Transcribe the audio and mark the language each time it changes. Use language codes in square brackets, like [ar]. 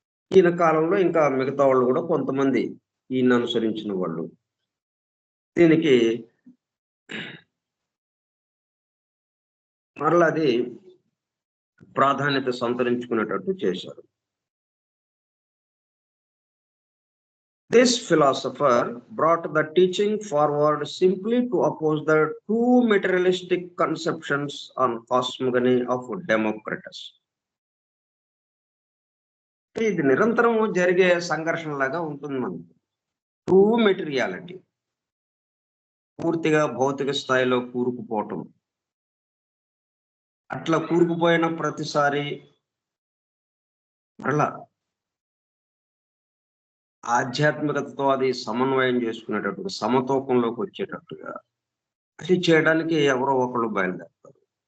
[te] ఈయన కాలంలో ఇంకా మిగతా వాళ్ళు కూడా కొంతమంది ఈయన అనుసరించిన వాళ్ళు దీనికి మరలా అది ప్రాధాన్యత సంతరించుకునేటట్టు చేశారు. [en] This philosopher brought the teaching forward simply to oppose the two materialistic conceptions on cosmogony of Democritus. [te] ఇది నిరంతరం జరిగే సంఘర్షణలాగా ఉంటుంది మనకి. ట్రూ మెటీరియాలిటీ, పూర్తిగా భౌతిక స్థాయిలో కూరుకుపోవటం. అట్లా కూరుకుపోయిన ప్రతిసారి మరలా ఆధ్యాత్మికతతో అది సమన్వయం చేసుకునేటట్టుగా, సమతూకంలోకి వచ్చేటట్టుగా అది చేయడానికి ఎవరో ఒకళ్ళు బయలుదేరుతారు.